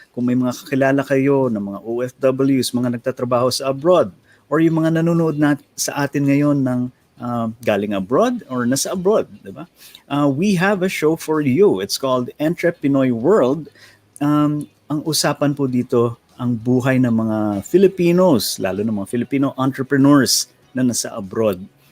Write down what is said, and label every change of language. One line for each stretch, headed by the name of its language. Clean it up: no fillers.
Filipino: Kung may mga kakilala kayo ng mga OFWs, mga nagtatrabaho sa abroad, or yung mga nanonood sa atin ngayon ng galing abroad or nasa abroad, di ba?
English: We have a show for you. It's called Entrepinoy World.
Filipino: Ang usapan po dito, ang buhay ng mga Filipinos, lalo ng mga Filipino entrepreneurs na nasa abroad.